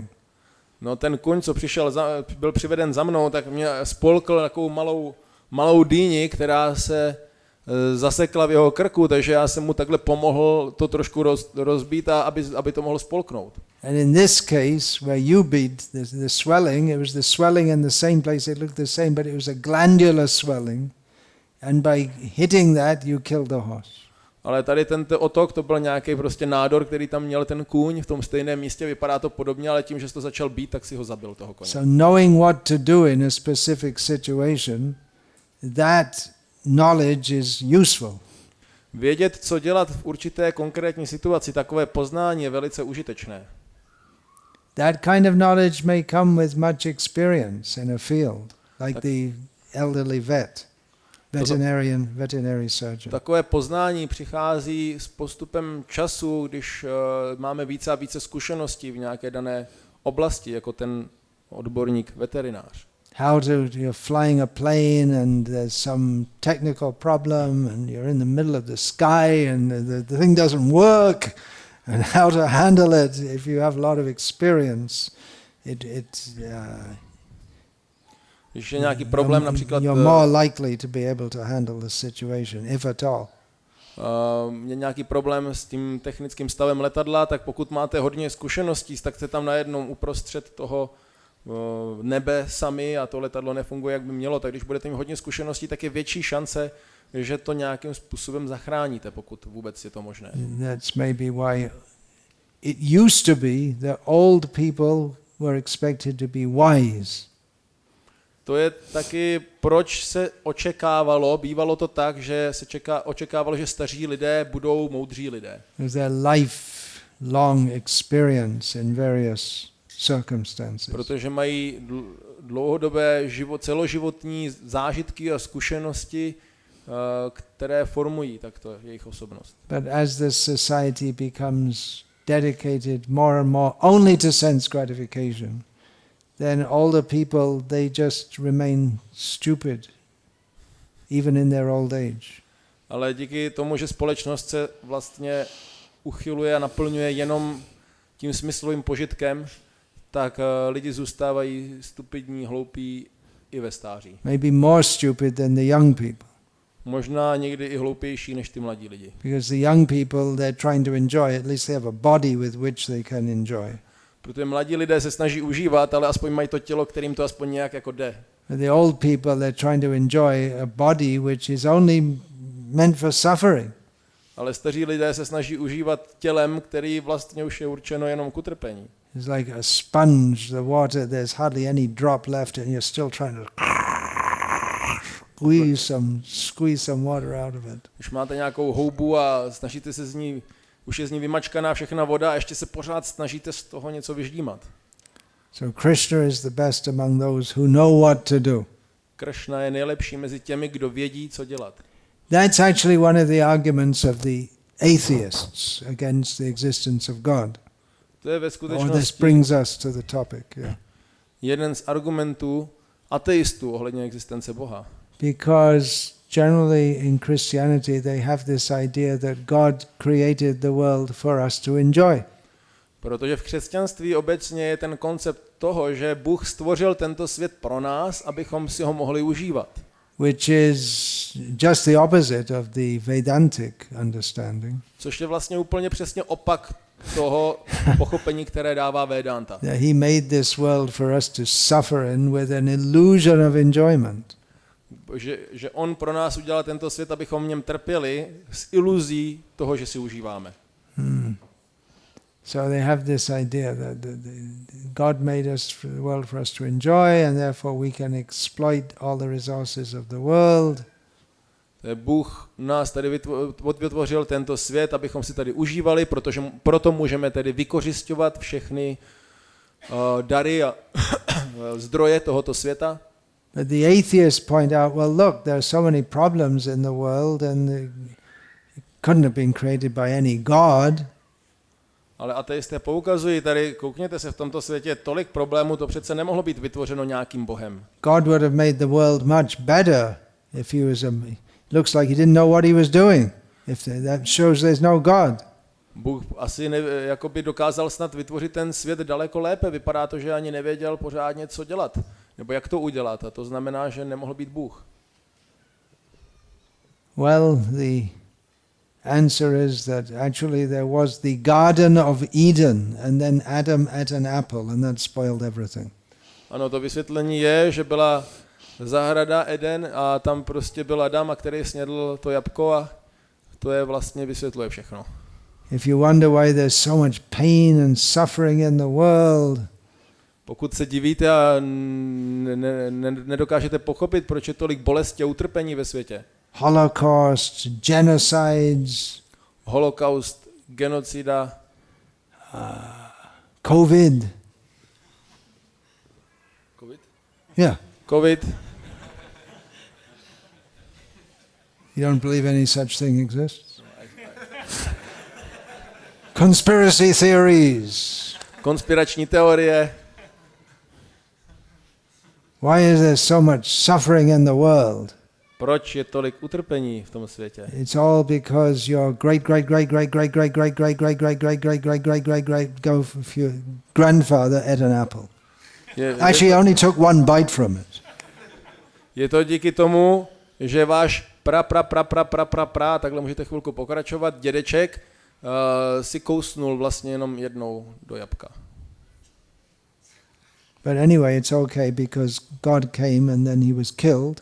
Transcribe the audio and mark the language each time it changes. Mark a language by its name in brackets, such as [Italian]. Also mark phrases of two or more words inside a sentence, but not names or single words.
[Czech] No ten kuň, co byl přiveden za mnou, tak mě spolkl takovou malou dýni, která se zasekla v jeho krku, takže já jsem mu takhle pomohl to trošku rozbít, aby to mohl spolknout. [English] And in this case, where you beat the swelling, it was the swelling in the same place, it looked the same, but it was a glandular swelling. And by hitting that, you killed the horse. [Czech] Ale tady tento otok, to byl nějaký prostě nádor, který tam měl ten kůň v tom stejném místě, vypadá to podobně, ale tím, že jsi to začal bít, tak si ho zabil, toho koně. [English] So knowing what to do in a specific situation, that knowledge is useful. [Czech] Vědět, co dělat v určité konkrétní situaci, takové poznání je velice užitečné. [English] That kind of knowledge may come with much experience in a field, like the elderly veterinary surgeon. [Czech] Takové poznání přichází s postupem času, když máme více a více zkušeností v nějaké dané oblasti, jako ten odborník veterinář. [English] You're flying a plane and there's some technical problem and you're in the middle of the sky and the thing doesn't work, and how to handle it if you have a lot of experience. [Czech] Když je nějaký problém, například [English] you're more likely to be able to handle the situation, if at all. [Czech] Je nějaký problém s tím technickým stavem letadla, tak pokud máte hodně zkušeností, tak jste tam najednou uprostřed toho nebe sami a to letadlo nefunguje, jak by mělo, tak když budete mít hodně zkušeností, tak je větší šance, že to nějakým způsobem zachráníte, pokud vůbec je to možné. [English] That's maybe why it used to be that old people were expected to be wise. [Czech] To je taky, proč se bývalo to tak, že se očekávalo, že staří lidé budou moudří lidé. [English] Their lifelong experience in various circumstances. [Czech] Protože mají dlouhodobé celoživotní zážitky a zkušenosti, které formují takto jejich osobnost. [English] But as the society becomes dedicated more and more only to sense gratification, then older people, they just remain stupid, even in their old age. [Czech] Ale díky tomu, že společnost se vlastně uchyluje a naplňuje jenom tím smyslovým požitkem, tak lidi zůstávají stupidní, hloupí i ve stáří. [English] Maybe more stupid than the young people. [Czech] Možná někdy i hloupější než ty mladí lidi. [English] Because the young people, they're trying to enjoy, at least they have a body with which they can enjoy. [Czech] Protože mladí lidé se snaží užívat, ale aspoň mají to tělo, kterým to aspoň nějak jako jde. [English] But the old people, they're trying to enjoy a body which is only meant for suffering. [Czech] Ale staří lidé se snaží užívat tělem, který vlastně už je určeno jenom k utrpení. [English] It's like a sponge, the water, there's hardly any drop left and you're still trying to squeeze some water out of it. [Czech] Když máte nějakou houbu a snažíte se z ní, už je z ní vymačkaná všechna voda a ještě se pořád snažíte z toho něco vyždímat. [English] So Krishna is the best among those who know what to do. [Czech] Krishna je nejlepší mezi těmi, kdo vědí, co dělat. [English] That's actually one of the arguments of the atheists against the existence of God. [Czech] To je ve [English] Or this [Czech] skutečnosti [English] brings us to the topic, yeah. [Czech] jeden z argumentů ateistů ohledně existence Boha. [English] Because generally in Christianity they have this idea that God created the world for us to enjoy. [Czech] Protože v křesťanství obecně je ten koncept toho, že Bůh stvořil tento svět pro nás, abychom si ho mohli užívat. [English] Which is just the opposite of the Vedantic understanding. [Czech] Což je vlastně úplně přesně opak toho pochopení, které dává Vedanta. [English] That he made this world for us to suffer in with an illusion of enjoyment. [Czech] Že on pro nás udělal tento svět, abychom v něm trpěli s iluzí toho, že si užíváme. [English] So they have this idea that God made the world for us to enjoy, and therefore we can exploit all the resources of the world. [Czech] Bůh nás tady vytvořil tento svět, abychom si tady užívali, protože proto můžeme tedy vykořisťovat všechny dary a zdroje tohoto světa. [English] But the atheists point out, well, look, there are so many problems in the world, and it couldn't have been created by any God. [Czech] Ale ateisté poukazují tady, koukněte se, v tomto světě tolik problémů, to přece nemohlo být vytvořeno nějakým bohem. [English] God would have made the world much better if he was looks like he didn't know what he was doing. That shows there's no God. [Czech] Bůh asi jakoby dokázal snad vytvořit ten svět daleko lépe. Vypadá to, že ani nevěděl pořádně, co dělat. Nebo jak to udělat. A to znamená, že nemohl být Bůh. [English] Well, the answer is that actually there was the Garden of Eden, and then Adam ate an apple, and that spoiled everything. [Czech] Ano, to vysvětlení je, že byla zahrada Eden a tam prostě byl Adam, a který snědl to jabko, a to je vlastně vysvětluje všechno. [English] If you wonder why there's so much pain and suffering in the world, [Czech] pokud se divíte a nedokážete pochopit, proč je tolik bolesti a utrpení ve světě. [English] Holocaust, genocides, [Czech] Holokaust, genocida, [English] COVID. [Czech] COVID? [English] Yeah. COVID. You don't believe any such thing exists? Conspiracy theories. [Czech] Konspirační teorie. [English] Why is there so much suffering in the world? [Czech] Proč je tolik utrpení v tom světě? [English] It's all because your grandfather ate an apple. Actually, only took one bite from it. [Czech] Je to díky tomu, že váš takhle můžete chvilku pokračovat, dědeček si kousnul vlastně jenom jednou do jabka. [English] But anyway, it's okay because God came and then he was killed.